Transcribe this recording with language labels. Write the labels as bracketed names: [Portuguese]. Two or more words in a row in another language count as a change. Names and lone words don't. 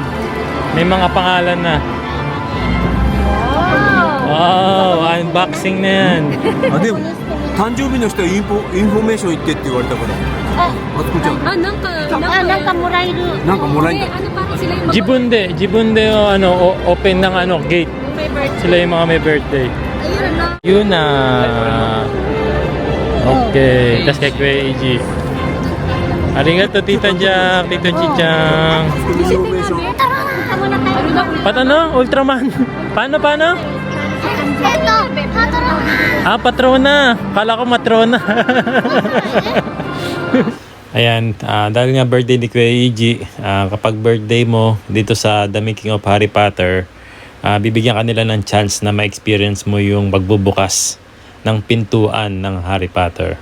[Filipino] May mga pangalan na. Wow, unboxing na yan. [Japanese] あでも誕生日の人はインフォメーション行ってって言われたからあつこちゃんなんかもらえる。なんかもらえんだ [Filipino] Ano parang sila yung Jibunde open ng gate. favorite. Sila yung mga may birthday. Ayun na. Yun na. Okay, tas kay Kuya Iggy. Arigato Tita Jack, Tito Chichang. [Japanese] インフォメーション [Filipino] Patano? Ultraman. Paano? Patrona. Kala ko matrona. Ayan, dahil nga birthday ni Kuya Iggy, kapag birthday mo dito sa The Making of Harry Potter, bibigyan ka nila ng chance na ma-experience mo yung pagbubukas ng pintuan ng Harry Potter.